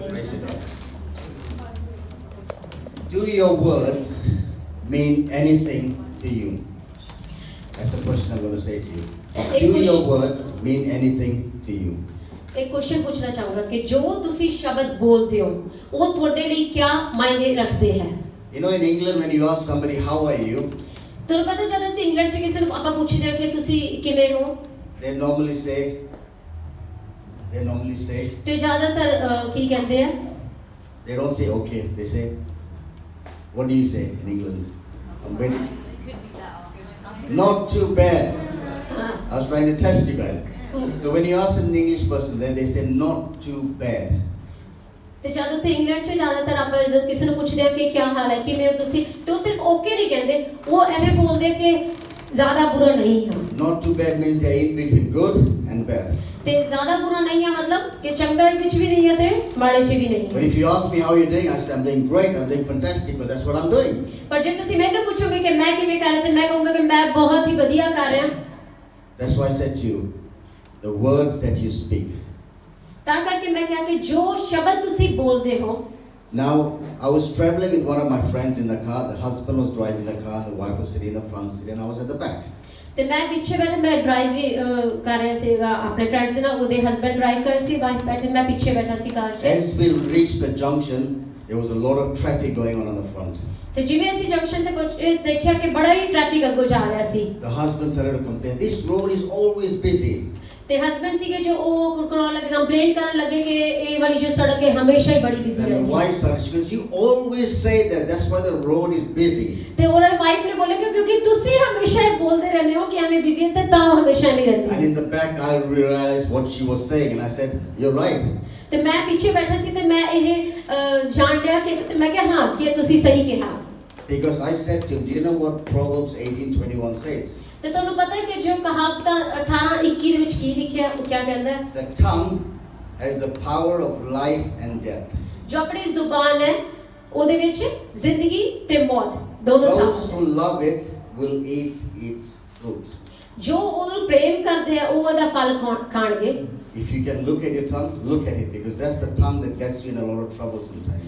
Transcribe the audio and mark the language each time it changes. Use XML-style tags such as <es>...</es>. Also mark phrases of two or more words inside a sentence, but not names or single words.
<en>Praise the Lord. Do your words mean anything to you? That's the question I'm going to say to you. Do your words mean anything to you?</en> <hi>एक क्वेश्चन पूछना चाहूंगा कि जो</hi> <pa>ਤੁਸੀਂ ਸ਼ਬਦ ਬੋਲਦੇ ਹੋ ਉਹ ਤੁਹਾਡੇ ਲਈ ਕੀ ਮਾਇਨੇ ਰੱਖਦੇ ਹੈ?</pa> <en>You know, in England, when you ask somebody, how are you?</en> <pa>ਤੁਹਾਨੂੰ ਪਤਾ ਜਦ ਅਸੀਂ ਇੰਗਲੈਂਡ 'ਚ ਕਿਸੇ ਨੂੰ ਆਪਾਂ ਪੁੱਛਦੇ ਹਾਂ ਕਿ ਤੁਸੀਂ ਕਿਵੇਂ ਹੋ,</pa> <en>They normally say,</en> <pa>ਤੇ ਜ਼ਿਆਦਾਤਰ ਕੀ ਕਹਿੰਦੇ ਆ?</pa> <en>they don't say okay. They say, what do you say in England? I'm waiting. Not too bad. I was trying to test you guys. So when you ask an English person, then they say not too bad.</en> <pa>ਤੇ ਜਦ ਉੱਥੇ ਇੰਗਲੈਂਡ 'ਚ ਜ਼ਿਆਦਾਤਰ ਆਪਾਂ ਜਦ ਕਿਸੇ ਨੂੰ ਪੁੱਛਦੇ ਹਾਂ ਕਿ ਕੀ ਹਾਲ ਹੈ, ਕਿਵੇਂ ਹੋ ਤੁਸੀਂ, ਤੇ ਉਹ ਸਿਰਫ ਓਕੇ ਨਹੀਂ ਕਹਿੰਦੇ, ਉਹ ਐਵੇਂ ਬੋਲਦੇ ਕਿ ਜ਼ਿਆਦਾ ਬੁਰਾ ਨਹੀਂ ਹਾਂ।</pa> <en>Not too bad means they are in between good and bad.</en> <pa>ਤੇ ਜ਼ਿਆਦਾ ਬੁਰਾ ਨਹੀਂ ਹੈ ਮਤਲਬ ਕਿ ਚੰਗਾ ਵਿੱਚ ਵੀ ਨਹੀਂ ਹੈ ਤੇ ਮਾੜੇ 'ਚ ਵੀ ਨਹੀਂ</pa> <en>But</en> <pa>ਹੈ।</pa> <en>if you ask me how you're doing, I say I'm doing great, I'm doing fantastic, but that's what I'm doing.</en> <pa>ਪਰ ਜੇ ਤੁਸੀਂ ਮੈਨੂੰ ਪੁੱਛੋਗੇ ਕਿ ਮੈਂ ਕਿਵੇਂ ਕਰ ਰਿਹਾ, ਤੇ ਮੈਂ ਕਹੂੰਗਾ ਕਿ ਮੈਂ ਬਹੁਤ ਹੀ ਵਧੀਆ ਕਰ ਰਿਹਾ।</pa> <en>That's why I said to you, the words that you speak.</en> <pa>ਤਾਂ ਕਰਕੇ ਮੈਂ ਕਿਹਾ ਕਿ ਜੋ ਸ਼ਬਦ ਤੁਸੀਂ ਬੋਲਦੇ ਹੋ।</pa> <en>Now, I was traveling with one of my friends in the car. The husband was driving the car, and the wife was sitting in the front seat, and I was at the back.</en> <pa>ਤੇ ਮੈਂ ਪਿੱਛੇ ਬੈਠਾ, ਮੈਂ ਡਰਾਈਵ ਕਰ ਰਿਹਾ ਸੀਗਾ ਆਪਣੇ ਫਰੈਂਡਸ ਦੇ ਨਾਲ, ਉਹਦੇ ਹਸਬੰਡ ਡਰਾਈਵ ਕਰ ਸੀ, ਵਾਈਫ ਬੈਠੀ, ਮੈਂ ਪਿੱਛੇ ਬੈਠਾ ਸੀ ਕਾਰ 'ਚ।</pa> <en>As we reached the junction, there was a lot of traffic going on the front.</en> <pa>ਤੇ ਜਿਵੇਂ ਅਸੀਂ ਜੰਕਸ਼ਨ ਤੇ ਪਹੁੰਚੇ ਦੇਖਿਆ ਕਿ ਬੜਾ ਹੀ ਟ੍ਰੈਫਿਕ ਅੱਗੋਂ ਜਾ ਰਿਹਾ ਸੀ।</pa> <en>The husband started to complain, this road is always busy.</en> <pa>ਤੇ ਹਸਬੰਡ ਸੀਗੇ ਜੋ ਉਹ ਕੁਰਕਰਾਉਣ ਲੱਗੇ, ਕੰਪਲੇਂਟ ਕਰਨ ਲੱਗੇ ਕਿ ਇਹ ਵਾਲੀ ਜੋ ਸੜਕ ਹੈ ਹਮੇਸ਼ਾ ਹੀ ਬੜੀ ਬਿਜ਼ੀ</pa> <en>And the</en> <pa>ਰਹਿੰਦੀ ਹੈ।</pa> <en>wife started, she goes, you always say that, that's why the road is busy.</en> <pa>ਤੇ ਉਹਨਾਂ ਦੀ ਵਾਈਫ ਨੇ ਬੋਲਿਆ ਕਿ ਕਿਉਂਕਿ ਤੁਸੀਂ ਹਮੇਸ਼ਾ ਇਹ ਬੋਲਦੇ ਰਹਿੰਦੇ ਹੋ ਕਿ ਐਵੇਂ ਬਿਜ਼ੀ ਹੈ, ਤੇ ਤਾਂ ਹਮੇਸ਼ਾ ਨਹੀਂ ਰਹਿੰਦੀ।</pa> <en>And in the back, I realized what she was saying, and I said, you're right.</en> <pa>ਤੇ ਮੈਂ ਪਿੱਛੇ ਬੈਠਾ ਸੀ ਤੇ ਮੈਂ ਇਹ ਜਾਣ ਲਿਆ ਕਿ ਤੇ ਮੈਂ ਕਿਹਾ ਹਾਂ ਕਿ ਤੁਸੀਂ ਸਹੀ ਕਿਹਾ।</pa> <en>Because I said to him, do you know what Proverbs 18:21 says?</en> <pa>ਤੇ ਤੁਹਾਨੂੰ ਪਤਾ ਹੈ ਕਿ ਜੋ ਕਹਾਵਤਾਂ 18:21 ਦੇ ਵਿੱਚ ਕੀ ਲਿਖਿਆ, ਉਹ ਕੀ ਕਹਿੰਦਾ ਹੈ?</pa> <en>The tongue has the power of life and death.</en> <pa>ਜੋ ਆਪਣੀ ਜ਼ੁਬਾਨ ਹੈ ਉਹਦੇ ਵਿੱਚ ਜ਼ਿੰਦਗੀ ਤੇ ਮੌਤ ਦੋਨੋਂ</pa> <en>Those</en> <pa>ਸਾਥ</pa> <en>who love it will eat its fruit.</en> <pa>ਜੋ ਉਹਨੂੰ ਪ੍ਰੇਮ ਕਰਦੇ ਆ ਉਹ ਉਹਦਾ ਫਲ ਖਾਣਗੇ।</pa> <en>If you can look at your tongue, look at it, because that's the tongue that gets you in a lot of trouble sometimes.</en>